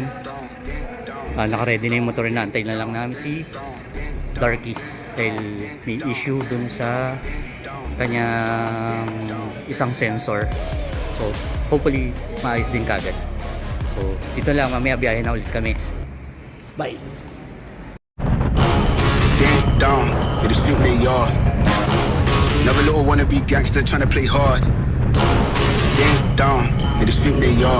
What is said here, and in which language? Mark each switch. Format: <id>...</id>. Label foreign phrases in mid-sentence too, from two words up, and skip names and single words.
<tl>Naka-ready na yung motor, na antay na lang namin si Darky dahil may issue dun sa kanyang isang sensor.</tl> <en>So hopefully</en> <tl>maayos din kagad. So dito lang, mamaya biyahe na ulit kami.</tl> <en>Bye. Ding dong, they just think they are. Another little wannabe gangster trying to play hard. Ding dong, they just think they are.</en>